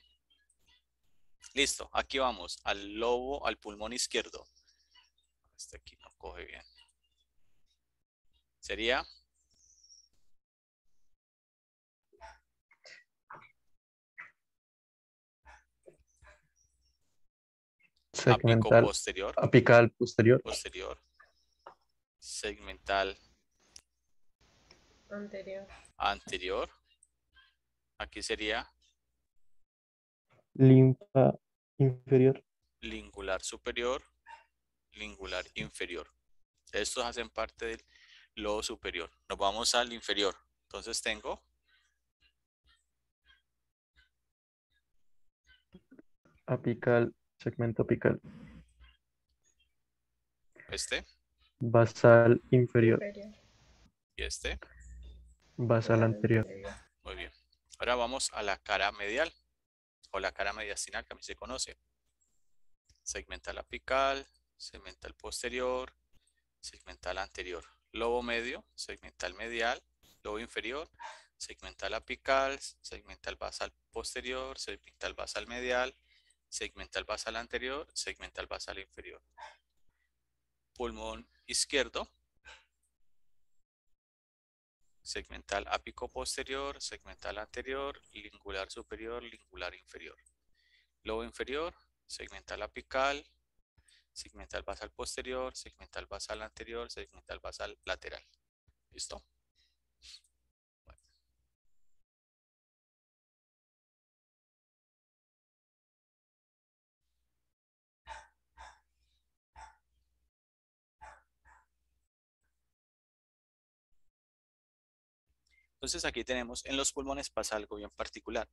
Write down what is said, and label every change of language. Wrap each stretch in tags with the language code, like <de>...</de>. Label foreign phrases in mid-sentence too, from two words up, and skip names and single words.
<es>Listo, aquí vamos, al lobo, al pulmón izquierdo. Este aquí no coge bien. Sería apico Segmental posterior, apical posterior. posterior, segmental Anterior. anterior. Aquí sería Linfa inferior. lingular superior, lingular inferior. Estos hacen parte del lobo superior. Nos vamos al inferior. Entonces tengo Apical, segmento apical. este Basal inferior. Inferior. y este. Basal anterior. Muy bien. Ahora vamos a la cara medial o la cara mediastinal, que a mí se conoce. Segmental apical, segmental posterior, segmental anterior. Lobo medio, segmental medial, lobo inferior, segmental apical, segmental basal posterior, segmental basal medial, segmental basal anterior, segmental basal inferior. Pulmón izquierdo, segmental ápico posterior, segmental anterior, lingular superior, lingular inferior. Lobo inferior, segmental apical, segmental basal posterior, segmental basal anterior, segmental basal lateral. ¿Listo? Bueno. Entonces aquí tenemos, en los pulmones pasa algo bien particular.</es>